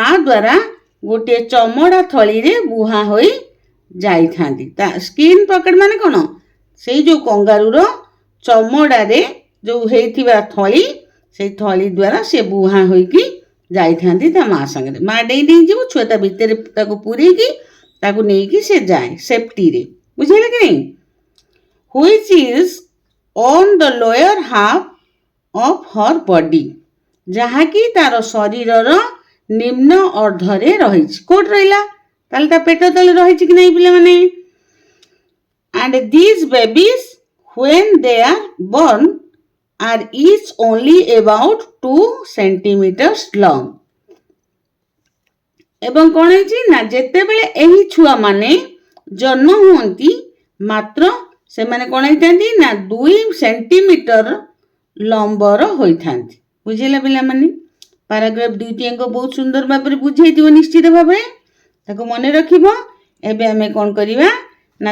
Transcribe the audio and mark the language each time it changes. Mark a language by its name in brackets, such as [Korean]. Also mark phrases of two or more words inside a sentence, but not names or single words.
[Odia] ଦ୍ୱାରା ଗୋଟିଏ ଚମଡ଼ା ଥଳିରେ ବୁହା ହୋଇ ଯାଇଥାନ୍ତି ତା [English] skin pocket [Odia] ମାନେ କ'ଣ ସେଇ ଯେଉଁ କଙ୍ଗାରୁର ଚମଡ଼ାରେ ଯେଉଁ ହେଇଥିବା ଥଳି ସେଇ ଥଳି ଦ୍ୱାରା ସେ ବୁହା ହୋଇକି ଯାଇଥାନ୍ତି ତା ମା ସାଙ୍ଗରେ ମା ଡେଇଁ ଯିବ ଛୁଆ ତା ଭିତରେ ତାକୁ ପୁରେଇକି ତାକୁ ନେଇକି ସେ ଯାଏ ସେଫ୍ଟିରେ ବୁଝିଲେ କି ନାହିଁ [English] which is on the lower half of her body [Odia] ଯାହାକି ତାର ଶରୀରର ନିମ୍ନ ଅର୍ଦ୍ଧରେ ରହିଛି କୋଉଠି ରହିଲା ତାହେଲେ ତା ପେଟ ତଳେ ରହିଛି କି ନାହିଁ ପିଲାମାନେ [English] and these babies when they are born are each only about 2 centimeters long [Odia] ଏବଂ କ'ଣ ହେଇଛି ନା ଯେତେବେଳେ ଏହି ଛୁଆମାନେ ଜନ୍ମ ହୁଅନ୍ତି ମାତ୍ର ସେମାନେ କ'ଣ ହେଇଥାନ୍ତି ନା 2 ସେଣ୍ଟିମିଟର ଲମ୍ବର ହୋଇଥାନ୍ତି ବୁଝିଲା ପିଲାମାନେ ପାରାଗ୍ରାଫ 2ଟି ବହୁତ ସୁନ୍ଦର ଭାବରେ ବୁଝେଇଥିବ ନିଶ୍ଚିତ ଭାବରେ ତାକୁ ମନେ ରଖିବ ଏବେ ଆମେ କ'ଣ କରିବା ନା